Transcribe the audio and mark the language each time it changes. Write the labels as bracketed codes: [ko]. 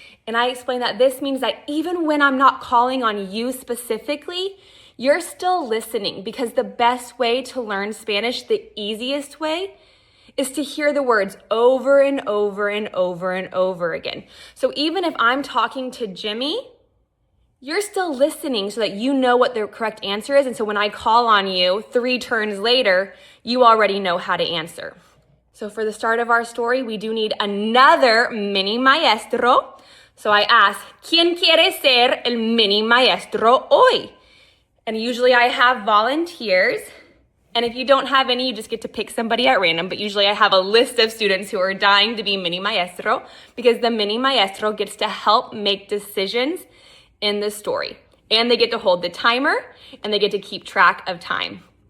[en] And I explain that this means that even when I'm not calling on you specifically, you're still listening because the best way to learn Spanish, the easiest way, is to hear the words over and over and over and over again. So even if I'm talking to Jimmy, you're still listening so that you know what the correct answer is. And so when I call on you 3 turns later, you already know how to answer. So for the start of our story, we do need another mini maestro. So I ask, [es] ¿Quién quiere ser el mini maestro hoy? [en] And usually I have volunteers. And if you don't have any, you just get to pick somebody at random. But usually I have a list of students who are dying to be mini maestro because the mini maestro gets to help make decisions in the story. And they get to hold the timer and they get to keep track of time.